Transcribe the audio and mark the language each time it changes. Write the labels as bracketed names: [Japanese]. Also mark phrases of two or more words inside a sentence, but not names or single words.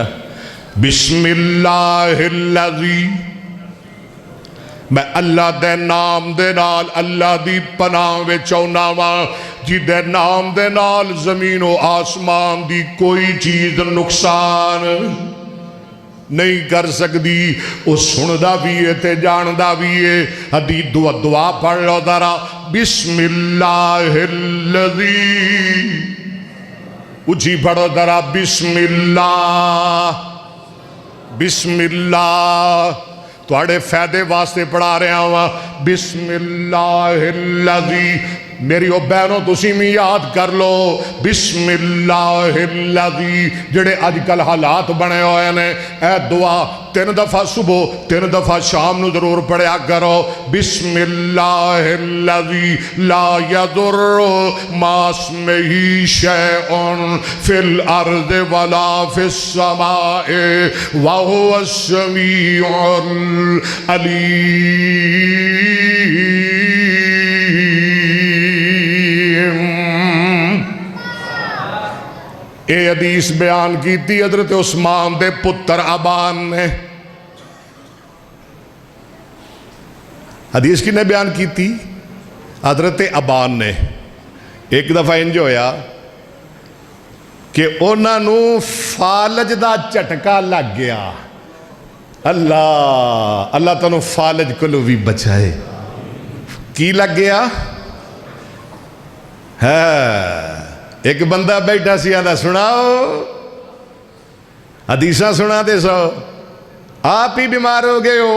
[Arabic] بسم اللہ الذی، [Punjabi] میں اللہ دے نام دے نال اللہ دی پناہ وچ آنا وا، جی دے نام دے نال زمین و آسمان دی کوئی چیز نقصان نہیں کر سکتی، وہ سندا بھی ہے تے جاندا بھی ہے۔ حدیث دعا پڑھ لو ذرا، [Arabic] بسم اللہ الذی، [Punjabi] اچھی پڑھو ذرا، [Arabic] بسم اللہ، بسم اللہ، [Punjabi] تواڈے فائدے واسطے پڑھا رہا ہوں، [Arabic] بسم اللہ الذی، [Punjabi] میری او بہنوں تسی میں یاد کر لو، [Arabic] بسم اللہ الذی، [Punjabi] جڑے آج کل حالات بنے ہوئے نے، اے دعا 3 دفعہ صبح 3 دفعہ شام نو ضرور پڑھیا کرو، [Arabic] بسم اللہ الذی لا یضر مع اسمہ شیء فی الارض ولا فی السماء وہو السمیع العلیم۔ [Punjabi] اے حدیث بیان کی تھی حضرت عثمان دے پتر ابان نے۔ حدیث کی نے بیان کی تھی؟ حضرت ابان نے۔ ایک دفعہ انج ہویا کہ انہاں نو فالج دا چٹکا لگ گیا۔ اللہ تنو فالج کلو بھی بچائے۔ کی لگ گیا ہے؟ ایک بندہ بیٹھا سی آدھا سناؤ حدیثاں سنا دے سو، آپ ہی بیمار ہو گئے ہو۔